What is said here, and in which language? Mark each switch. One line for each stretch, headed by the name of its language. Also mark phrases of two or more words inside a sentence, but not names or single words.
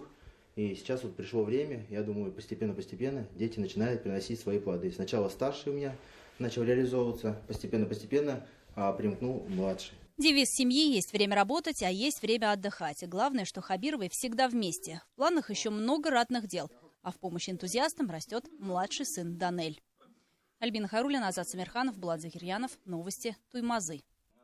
Russian: И сейчас вот пришло время, я думаю, постепенно-постепенно дети начинают приносить свои плоды. Сначала старший у меня начал реализовываться, постепенно-постепенно примкнул младший. Девиз семьи: есть время работать, а есть время отдыхать. И главное, что Хабировы всегда вместе. В планах еще много ратных дел. А в помощь энтузиастам растет младший сын Данель. Альбина Харулина, Азат Самирханов, Булат Закирьянов. Новости Туймазы.